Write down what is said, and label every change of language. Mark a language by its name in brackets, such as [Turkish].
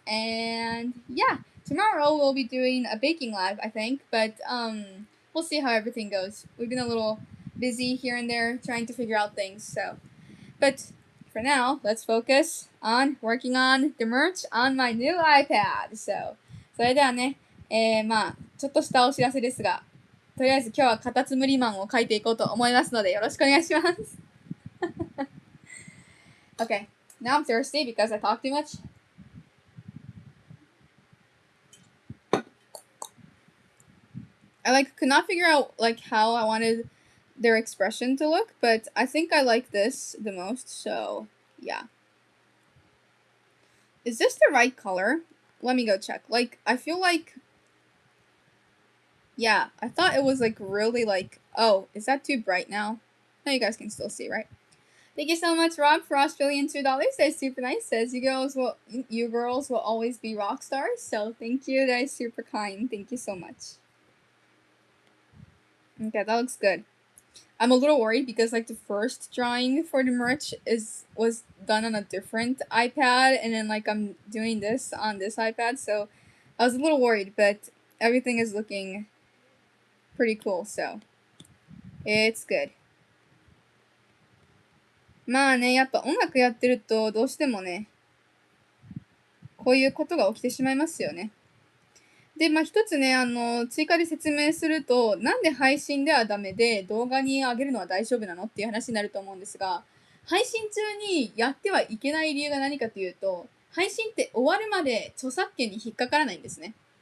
[English] And yeah, tomorrow we'll be doing a baking live, I think. But we'll see how everything goes. We've been a little busy here and there trying to figure out things. So, but for now, let's focus on working on the merch on my new iPad. [Japanese] So, それではね、ちょっとしたお知らせですが、とりあえず今日はカタツムリマンを書いていこうと思いますのでよろしくお願いします。 [English] Okay, now I'm thirsty because I talk too much. I could not figure out how I wanted their expression to look, but I think I like this the most, so yeah. Is this the right color? Let me go check. I feel yeah, I thought it was really oh, is that too bright now? Now you guys can still see, right? Thank you so much, Rob, for Australian $2. That's super nice. Says you girls will always be rock stars. So thank you. That is super kind. Thank you so much. Okay, that looks good. I'm a little worried because the first drawing for the merch was done on a different iPad, and then I'm doing this on this iPad, so I was a little worried, but everything is looking pretty cool, so it's good. [Japanese] やっぱ音楽やってるとどうしてもね、こういうことが起きてしまいますよね。で、一つね、追加で説明すると、なんで配信ではダメで動画に上げるのは大丈夫なのっていう話になると思うんですが、配信中にやってはいけない理由が何かというと、配信って終わるまで著作権に引っかからないんですね。